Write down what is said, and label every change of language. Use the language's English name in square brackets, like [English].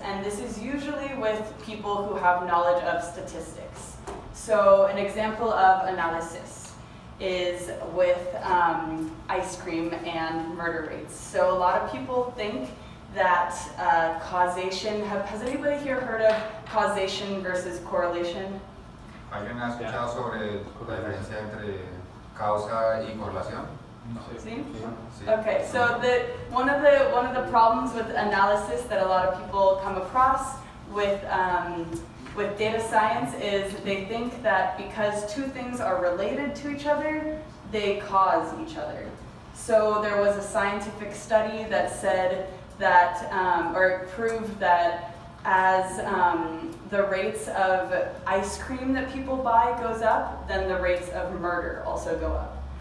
[English] And this is usually with people who have knowledge of statistics. So an example of analysis is with ice cream and murder rates. So a lot of people think that causation, has anybody here heard of causation versus correlation? [Spanish] ¿Alguien ha escuchado sobre la diferencia entre causa y correlación? Sí? Sí. [English] Okay, so one of the problems with analysis that a lot of people come across with data science is they think that because two things are related to each other, they cause each other. So there was a scientific study that said that, or proved that as the rates of ice cream that people buy goes up, then the rates of murder also go up.